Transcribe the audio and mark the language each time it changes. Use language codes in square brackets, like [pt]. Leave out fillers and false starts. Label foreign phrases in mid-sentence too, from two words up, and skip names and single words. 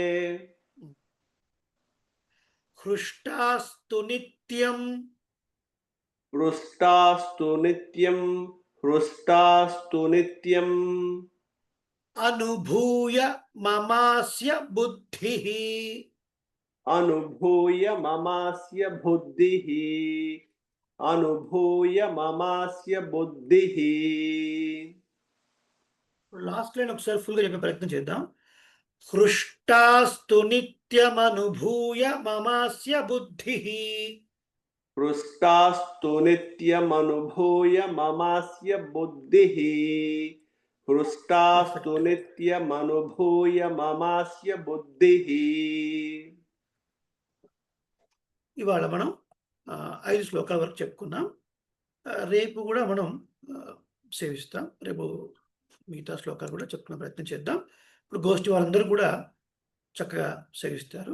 [sa] హృష్టాస్తు నిత్యం హృష్టాస్తు నిత్యం హృష్టాస్తు నిత్యం అనుభూయ మమాస్య బుద్ధి. अनुभूय ममास्य बुद्धिः अनुभूय ममास्य बुद्धिः [en] last line [te] ఒకసారి ఫుల్గా చెప్పే ప్రయత్నం చేద్దాం. [sa] హృష్టాస్తు నిత్యమనుభూయ మమాస్య బుద్ధి. हृष्टास्तु नित्यमनुभूय ममास्य बुद्धिः हृष्टास्तु नित्यमनुभूय ममास्य बुद्धिः [te] ఇవాళ మనం 5 శ్లోకాల వరకు చెప్పుకున్నాం. రేపు కూడా మనం సేవిస్తాం. రేపు మిగతా శ్లోకాలు కూడా చెప్పుకునే ప్రయత్నం చేద్దాం. ఇప్పుడు గోష్ఠి వాళ్ళందరూ కూడా చక్కగా సేవిస్తారు.